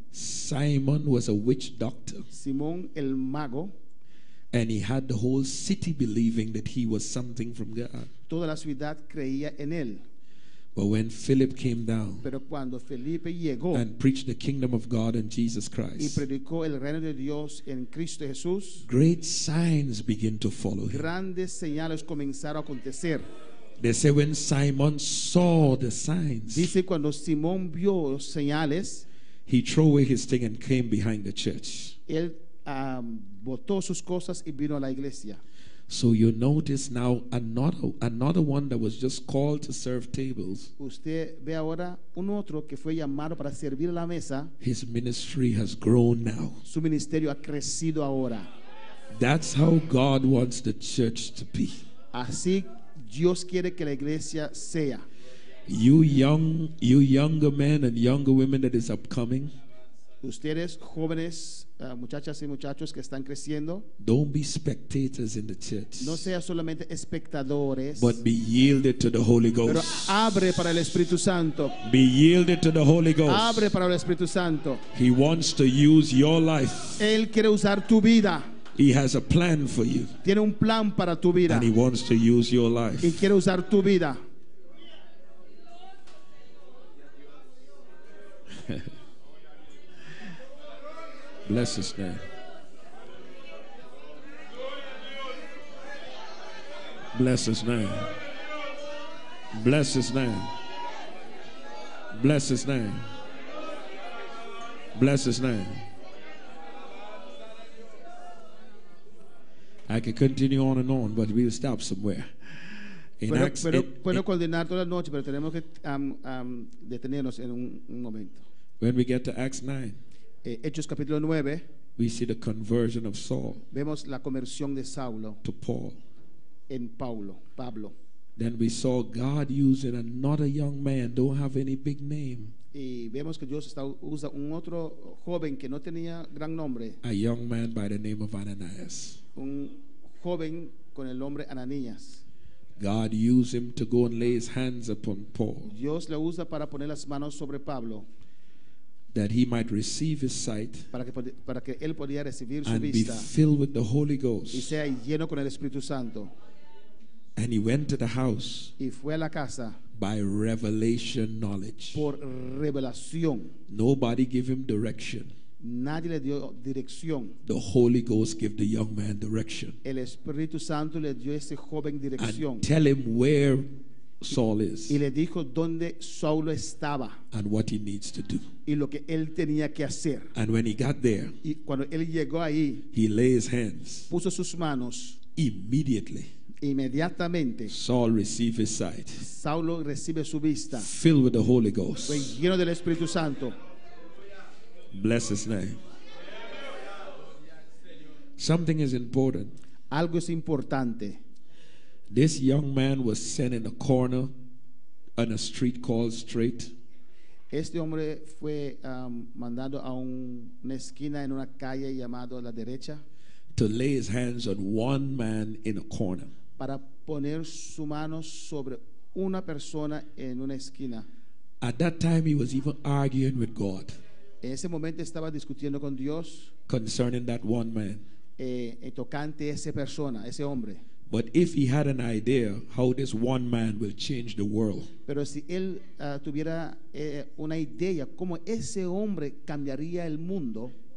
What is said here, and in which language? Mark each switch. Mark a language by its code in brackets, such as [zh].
[en] Simon was a witch doctor, [es] Simón el mago, [en] and he had the whole city believing that he was something from God. [es] toda la ciudad creía en él. [en] But when Philip came down [es] Pero cuando Felipe llegó [en] and preached the kingdom of God and Jesus [es] y [en] Christ, [es] predicó el reino de Dios en Cristo Jesús, [en] great signs begin to follow him. [es] grandes señales comenzaron a acontecer. [en] They say when Simon saw the signs, [es] Dice cuando Simón vio los señales, [en] he threw away his thing and came behind the church. [es] él botó sus cosas y vino a la iglesia. [en] So you notice now another one that was just called to serve tables. [es] Usted ve ahora un otro que fue llamado para servir a la mesa. [en] His ministry has grown now. [es] Su ministerio ha crecido ahora. [en] That's how God wants the church to be. [es] Así Dios quiere que la iglesia sea. [en] You younger men and younger women that is upcoming, [es] Ustedes jóvenes, muchachas y muchachos que están creciendo, [en] don't be spectators in the church, [es] no sean solamente espectadores, [en] but be yielded to the Holy [es] pero [en] Ghost. [es] abre para el Espíritu Santo. [en] Be yielded to the Holy Ghost. [es] Abre para el Espíritu Santo. [en] He wants to use your life. [es] Él quiere usar tu vida. [en] He has a plan for you, [es] Tiene un plan para tu vida [en] and he wants to use your [es] y [en] life. [es] quiere usar tu vida. [en] Bless his name. Bless his name. Bless his name. Bless his name. Bless his name. I can continue on and on, but we'll stop somewhere. In Acts, [es] Puedo coordinar toda la noche, pero tenemos que detenernos en un momento. [en] when we get to Acts 9, [es] Hechos capítulo 9, [en] we see the conversion of Saul [es] vemos la conversión de Saulo [en] to Paul. [es] en Pablo. [en] Then we saw God using another young man, don't have any big name, [es] Y vemos que Dios usa un otro joven que no tenía gran nombre, [en] a young man by the name of Ananias. [es] un joven con el nombre Ananías. [en] God used him to go and lay his hands upon Paul, [es] Dios le usa para poner las manos sobre Pablo, [en] that he might receive his sight [es] para que él podía recibir su [en] and be [es] vista [en] filled with the Holy [es] y [en] Ghost. [es] sea lleno con el Espíritu Santo. [en] And he went to the house [es] Y fue a la casa [en] by revelation knowledge. [es] por revelación. [en] Nobody gave him direction. [es] Nadie le dio dirección. [en] The Holy Ghost gave the young man direction [es] El Espíritu Santo le dio a ese joven dirección [en] and tell him where Saul is [es] y le dijo dónde Saulo estaba [en] and what he needs to do. [es] y lo que él tenía que hacer. [en] And when he got there, [es] Y cuando él llegó ahí, [en] he lay his hands. [es] puso sus manos. [en] Immediately, [es] Inmediatamente [en] Saul received his sight, [es] Saulo recibe su vista. [en] filled with the Holy [es] Fue [en] Ghost. [es] lleno del Espíritu Santo. [en] Bless his name. Something is important. [es] Algo es importante. [en] This young man was sent in a corner on a street called Straight. [es] Este hombre fue mandado a una esquina en una calle llamado La Derecha [en] To lay his hands on one man in a corner. [es] para poner su mano sobre una persona en una esquina. [en] At that time, he was even arguing with God [es] En ese momento estaba discutiendo con Dios [en] concerning that one man. [es] tocante a esa persona, ese hombre. [en] But if he had an idea how this one man will change the world, [es] Pero si él tuviera una idea cómo ese hombre cambiaría el mundo,